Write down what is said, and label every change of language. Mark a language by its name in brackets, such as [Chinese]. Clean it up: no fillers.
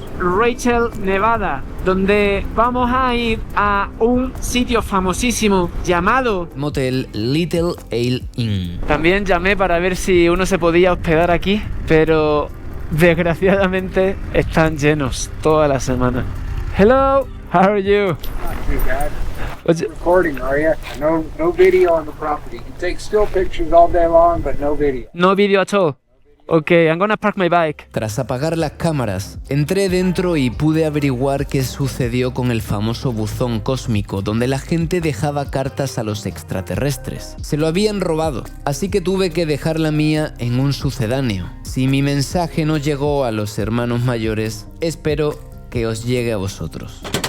[Spanish] Rachel, Nevada, donde vamos a ir a un sitio famosísimo llamado Motel Little Ale Inn. También llamé para ver si uno se podía hospedar aquí, pero desgraciadamente están llenos toda la semana. [English] Hello, how are you? What's it? Recording, are you? No video on the property. You can take still pictures all day long, but no video. No video at all. Okay, I'm gonna park my bike. [Spanish] Tras apagar las cámaras, entré dentro y pude averiguar qué sucedió con el famoso buzón cósmico donde la gente dejaba cartas a los extraterrestres. Se lo habían robado, así que tuve que dejar la mía en un sucedáneo. Si mi mensaje no llegó a los hermanos mayores, espero que os llegue a vosotros.